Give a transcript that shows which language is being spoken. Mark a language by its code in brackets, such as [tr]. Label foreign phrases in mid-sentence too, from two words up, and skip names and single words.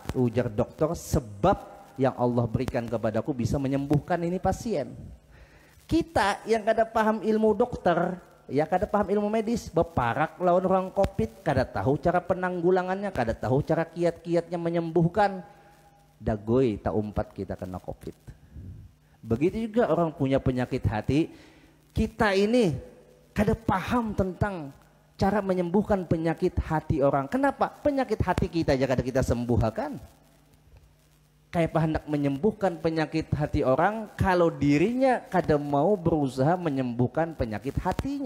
[id] Ujar dokter, sebab yang Allah berikan kepadaku bisa menyembuhkan ini pasien. [bjn] Kita yang kada paham ilmu dokter, ya kada paham ilmu medis, berparak lawan orang COVID, kada tahu cara penanggulangannya, kada tahu cara kiat-kiatnya menyembuhkan. Dagoi tak umpat kita kena COVID. Begitu juga orang punya penyakit hati, kita ini kada paham tentang cara menyembuhkan penyakit hati orang. [id] Kenapa? [bjn] Penyakit hati kita aja kada kita sembuhkan. Kayak hendak menyembuhkan penyakit hati orang kalau dirinya kada mau berusaha menyembuhkan penyakit hatinya.